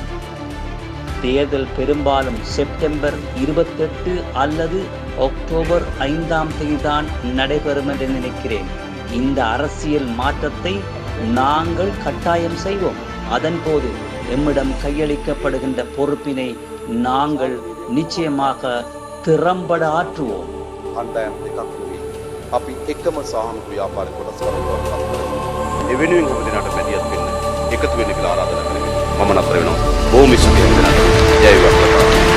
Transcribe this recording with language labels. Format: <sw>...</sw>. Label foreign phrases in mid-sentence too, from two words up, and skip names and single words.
<ta>தேர்தல் பெரும்பாலும் செப்டம்பர் 28 அல்லது அக்டோபர் 5ஆம் தேதிதான் நடைபெறும் என்று நினைக்கிறேன். இந்த அரசியல் மாற்றத்தை நாங்கள் கட்டாயம் செய்வோம். அதன்போது எம்மிடம் கையளிக்கப்படுகின்ற பொறுப்பினை நாங்கள் நிச்சயமாக திறம்பட ஆற்றுவோம்.</ta> <si>අපි එකම සාහන ව්‍යාපාරික කොටස් වලට ඒ වෙනුවෙන් හැමදෙනාට මැදිහත් වෙන්න එකතු වෙන්න කියලා ආරාධනා කරනවා. මම නතර වෙනවා. බොහොම ස්තුතියි හැමදෙනාට. ජය වේවා.</si>